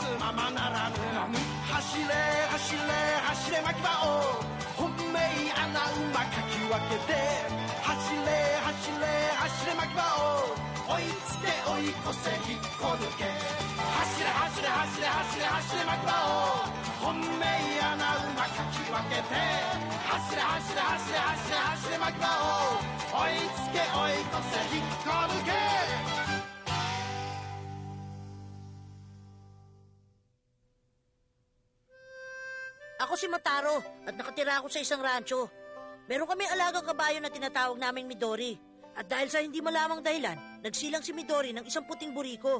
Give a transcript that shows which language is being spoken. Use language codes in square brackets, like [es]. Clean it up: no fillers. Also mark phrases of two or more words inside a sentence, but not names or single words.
[ja] ままならぬ走れ走れ走れ巻き場を本命穴馬かき分けて走れ走れ走れ巻き場を追いつけ追い越せ引っこ抜け走れ走れ走れ走れ走れ巻き場を本命穴馬かき分けて走れ走れ走れ走れ走れ巻き場を追いつけ追い越せ引っこ抜け [tl] Ako si Mataro at nakatira ako sa isang rancho. Meron kami alagang kabayo na tinatawag namin Midori. At dahil sa hindi malamang dahilan, nagsilang si Midori ng isang puting buriko.